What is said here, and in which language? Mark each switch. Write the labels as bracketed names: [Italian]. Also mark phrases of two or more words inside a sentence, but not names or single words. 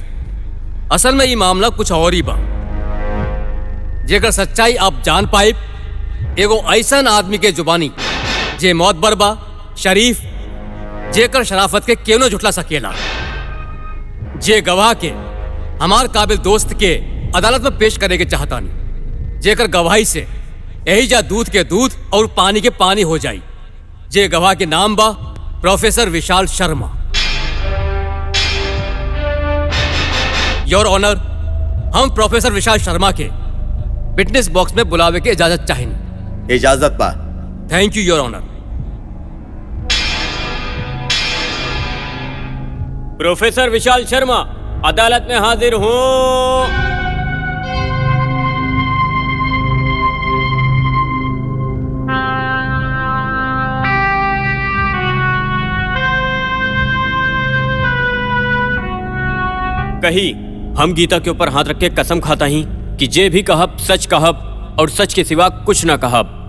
[Bhojpuri] असल में ये मामला कुछ और ही बा, जेकर सच्चाई आप जान पाए एगो ऐसा आदमी के जुबानी जे मौतबर बा, शरीफ, जेकर शराफत के केनो झुटला सकेला, जे गवाह के हमार काबिल दोस्त के अदालत में पेश करे के चाहतानी, जेकर गवाही से यही जा दूध के दूध और पानी के पानी हो जाई। जे गवाह के नाम बा प्रोफेसर विशाल शर्मा। [English] Your Honor, [Bhojpuri] हम प्रोफेसर विशाल शर्मा के [English] witness box [Bhojpuri] में बुलावे के इजाजत चाहेंगे। इजाजत बा। [English] Thank you Your Honor. [Bhojpuri] प्रोफेसर विशाल शर्मा अदालत में हाजिर हूं। कही हम गीता के ऊपर हाथ रख के कसम खाता ही कि जे भी कहब सच कहब और सच के सिवा कुछ ना कहब।